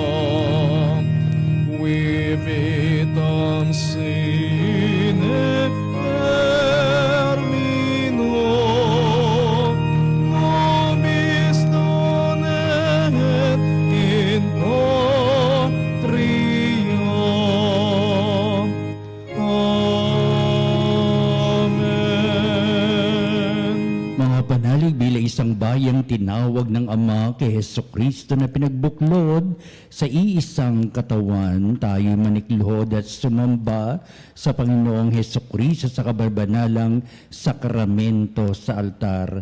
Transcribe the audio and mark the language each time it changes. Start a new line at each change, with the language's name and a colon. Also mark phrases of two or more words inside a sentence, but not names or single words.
Latin: qui vitam sine termino, nobis donet in patria. Amen.
Filipino: Mga panalig bilang isang bayang tinawag ng Ama kay Jesucristo na pinagbuklod sa iisang katawan, tayo manikluhod at sumamba sa Panginoong Jesucristo sa kabarbanalang sakramento sa altar.